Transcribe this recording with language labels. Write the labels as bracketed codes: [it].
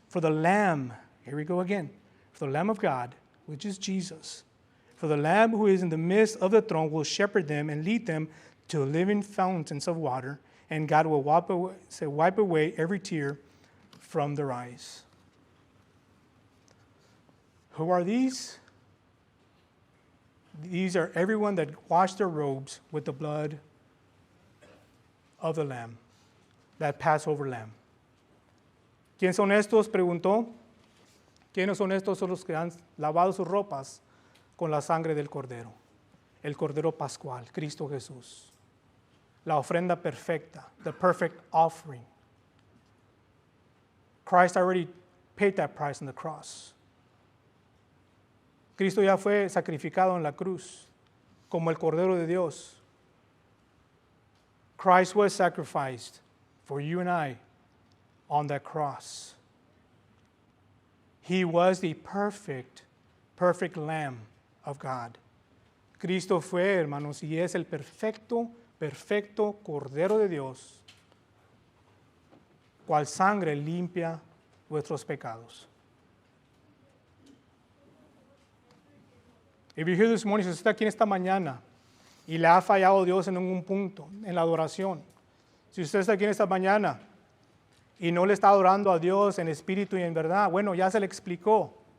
[en] For the Lamb, here we go again, for the Lamb of God, which is Jesus, for the Lamb who is in the midst of the throne will shepherd them and lead them to living fountains of water, and God will wipe away every tear from their eyes. Who are these? These are everyone that washed their robes with the blood of the Lamb, that Passover Lamb. [es] ¿Quién son estos? Preguntó. ¿Quiénes son estos? Son los que han lavado sus ropas con la sangre del Cordero. El Cordero Pascual, Cristo Jesús. La ofrenda perfecta, [en] the perfect offering. Christ already paid that price on the cross. [es] Cristo ya fue sacrificado en la cruz como el Cordero de Dios. [en] Christ was sacrificed for you and I on that cross. He was the perfect Lamb of God. [es] Cristo fue, hermanos, y es el perfecto Cordero de Dios, cual sangre limpia vuestros pecados. [en] If you're here this morning, [es] si usted está aquí en esta mañana y le ha fallado Dios en un punto, en la adoración, si usted está aquí en esta mañana y no le está adorando a Dios en espíritu y en verdad, bueno, ya se le explicó.